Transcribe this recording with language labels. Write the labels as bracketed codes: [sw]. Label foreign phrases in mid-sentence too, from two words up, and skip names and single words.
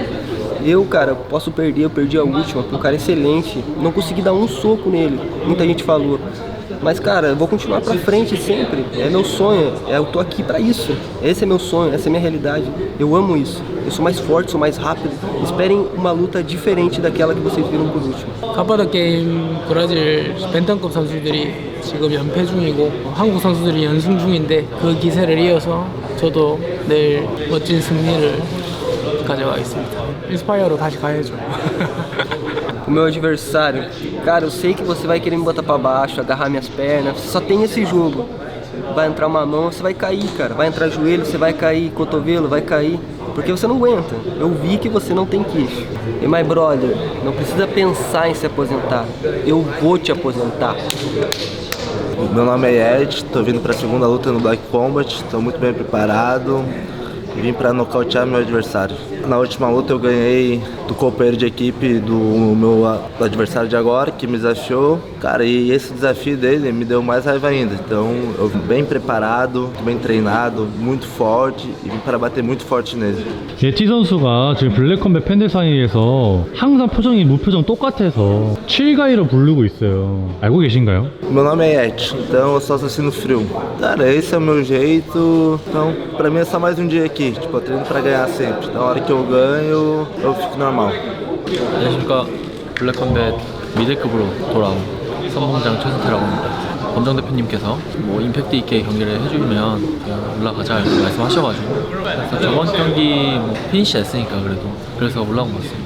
[pt] Eu, cara, posso perder, eu perdi a última, um cara excelente, não consegui dar um soco nele, muita gente falou. Mas, cara, eu vou continuar pra frente sempre, é meu sonho, eu tô aqui pra isso. Esse é meu sonho, essa é minha realidade, eu amo isso. Eu sou mais forte, sou mais rápido. Esperem uma luta diferente daquela que vocês viram por último. [ko] 가파더 게임 브라질 밴tam급 선수들이 지금 연패 중이고 한국 선수들이 연승 중인데 그 기세를 이어서 저도 내일 멋진 승리를 가져가겠습니다. 인스파이어로 다시 가야죠. [pt] O meu adversário, cara, eu sei que você vai querer me botar pra baixo, agarrar minhas pernas, você só tem esse jogo. Vai entrar uma mão, você vai cair, cara. Vai entrar joelho, você vai cair, cotovelo, vai cair. Porque você não aguenta. Eu vi que você não tem queixo. E [en] my brother, [pt] não precisa pensar em se aposentar. Eu vou te aposentar. Meu nome é Ed, tô vindo pra segunda luta no Black Combat, tô muito bem preparado. Vim pra nocautear meu adversário. Na última luta eu ganhei do companheiro de equipe do meu adversário de agora, que me desafiou. Cara, e esse desafio dele me deu mais raiva ainda. Então eu vim bem preparado, bem treinado, muito forte e vim para bater muito forte nele. [ko] 예티 선수가 지금 블랙컴뱃 팬들 사이에서 항상 표정이 무표정 똑같아서 7가이로 부르고 있어요. 알고 계신가요? [pt] Meu nome é Ed, então eu sou assassino frio. Cara, esse é o meu jeito. Então, pra mim é só mais um dia aqui. Tipo, eu treino pra ganhar sempre. Na hora que eu ganho, eu fico normal. [ko] 안녕하십니까. 블랙컴뱃 미들급으로 돌아온 선봉장 최승태라고 합니다. 검정 대표님께서 뭐 임팩트 있게 경기를 해주면 그냥 올라가자 이렇게 말씀하셔가지고 그래서 저번 경기 뭐 피니시 했으니까 그래서 올라온 것 같습니다.